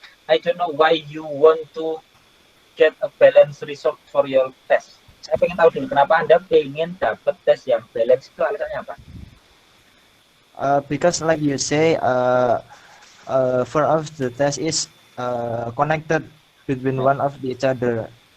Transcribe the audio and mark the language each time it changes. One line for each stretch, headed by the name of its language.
English: I don't know why you want to get a balanced result for your test.
Indonesian: Saya pengen tahu dulu kenapa Anda pengen dapat tes yang balance, itu alasannya apa?
English: Because like you say, for of the test is connected between one of each other.